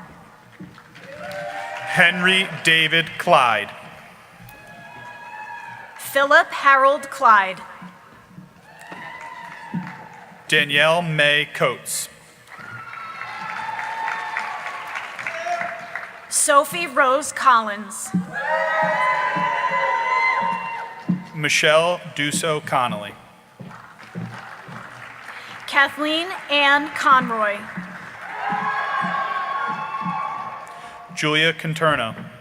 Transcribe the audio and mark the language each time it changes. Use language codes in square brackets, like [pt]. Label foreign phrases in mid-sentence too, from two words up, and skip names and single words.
[en] Henry David Clyde. Philip Harold Clyde. Danielle May Coates. Sophie Rose Collins. Michelle Duso Connolly. Kathleen Ann Conroy. Julia Conterno.